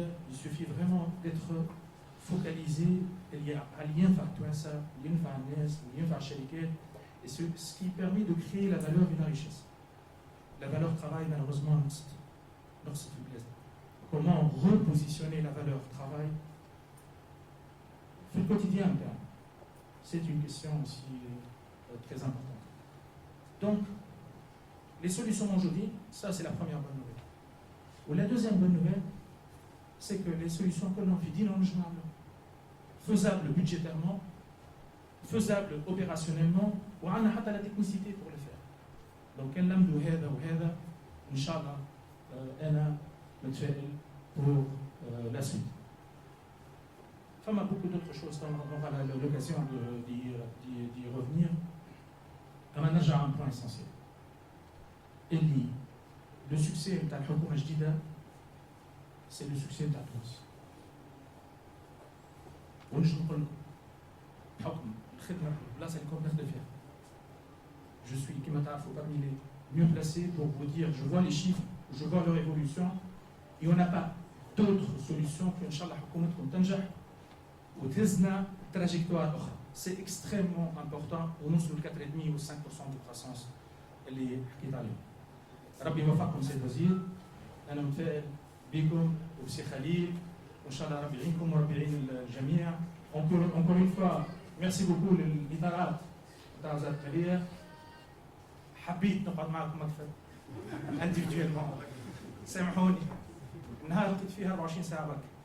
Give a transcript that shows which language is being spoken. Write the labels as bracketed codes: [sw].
[fr] Il suffit vraiment d'être focalisé [ar] اللي ينفع توانسة، ينفع الناس، ينفع الشركات. [fr] Et ce qui permet de créer la valeur et la richesse. La valeur travail, malheureusement, [ar] نقصت في البلاد. [fr] Comment repositionner la valeur travail في الquotidien نتاعنا. C'est une question aussi très importante. Donc, les solutions aujourd'hui, ça c'est la première bonne nouvelle. Ou la deuxième bonne nouvelle, c'est que les solutions que l'on fait faisables budgétairement, faisables opérationnellement, ou on a la technicité pour le faire. Donc, on a dit هذا وهذا, Inch'Allah, [ar] أنا متفائل [fr] pour la suite. Enfin, beaucoup d'autres choses, on aura l'occasion d'y revenir. On a déjà un point essentiel. Le succès de [ar] الحكومة الجديدة, [fr] c'est le succès de تونس. [ar] ونجم نقول لكم بحكم الخدمة البلاصة اللي كنت نخدم فيها. [fr] Je suis, [ar] كما تعرفوا, [fr] parmi les mieux placés pour vous dire, je vois les chiffres, je vois leur évolution, et on n'a pas d'autre solution qu'Inch'Allah [ar] شاء الله حكومتكم تنجح وتهزنا [fr] trajectoire أخرى. C'est extrêmement important [ar] ونوصلوا ل [fr] 4,5 ou 5% de croissance [ar] اللي حكيت عليهم. ربي يوفقكم سيد الوزير، أنا متفائل بكم وبسي خليل، وإن شاء الله ربي يعينكم وربي يعين الجميع. [fr] Encore une fois, merci beaucoup [ar] للإطارات نتاع وزارة التربية. حبيت نقعد معكم أكثر individuellement. سامحوني، النهار لقيت فيها 24 ساعة برك.